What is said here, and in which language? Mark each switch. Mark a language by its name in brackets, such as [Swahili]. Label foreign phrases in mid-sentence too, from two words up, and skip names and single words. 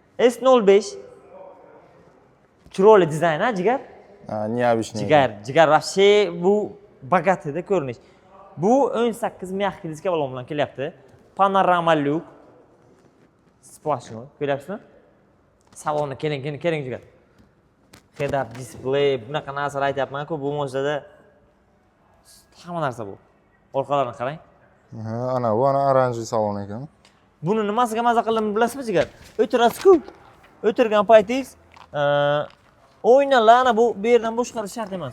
[Uzbek] S05 chiroyli dizayn, jigar. [Russian] Необычный. [Uzbek] Jigar вообще bu bogatida ko'rinish. Bu 18 mягкий diska balon bilan kelyapti. Panorama lyuk. Splashnoy. Ko'ryapsizmi? Salonni keling jigar. [English] Head up display, [Uzbek] bunaqa narsalar aytyapman-ku, bu mo'jizada hamma narsa bu. Orqalarini qarang. Ana bu oranjiy salon ekan. Buni nimasiga maza qilinib bilasizmi jigar? O'tirasiz-ku. O'tirgan paytingiz o'yinlar ana bu yerdan boshqarish shart emas.